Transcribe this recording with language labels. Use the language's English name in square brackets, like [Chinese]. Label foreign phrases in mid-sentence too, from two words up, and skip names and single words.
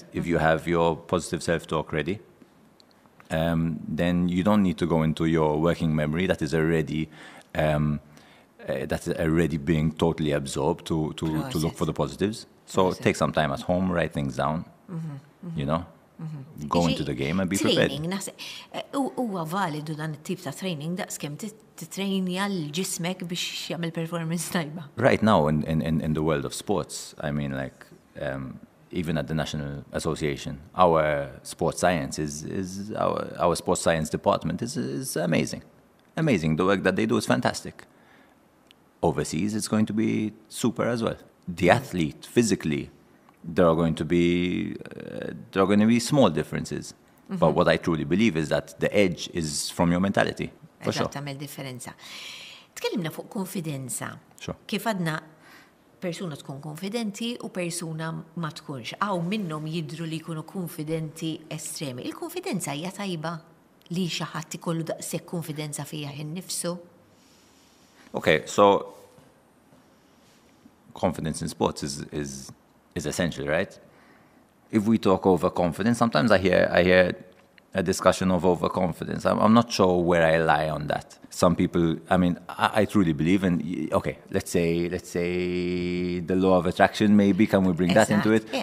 [English] If you have your positive self-talk ready, then you don't need to go into your working memory that is already being totally absorbed to look for the positives. So take some time at home, write things down, you know, go into the game and be prepared. Training, [Maltese] huwa validu dan it-tip ta' training daqskemm titrejnja l-ġismek biex jagħmel performance tajba. [English] Right now in the world of sports, I mean, like, even at the National Association, our sports science our sports science department is amazing. Amazing. The work that they do is fantastic. Overseas, it's going to be super as well. The athlete, physically, there are going to be small differences. But what I truly believe is that the edge is from your mentality. For sure. [Maltese] Tagħmel differenza. Tkellimna fuq konfidenza. Sure. Kif għadna persuna tkun konfidenti u persuna ma tkunx. Aw minnhom jidru li jkunu konfidenti estremi. Il-konfidenza hija tajba li xi ħadd ikollu daqshekk konfidenza fija innifsu. [English] Okay, so confidence in sports is essential, right? If we talk overconfidence, sometimes I hear a discussion of overconfidence. I'm not sure where I lie on that. Some people, I mean, I truly believe in, okay, let's say the law of attraction, maybe, can we bring that into it?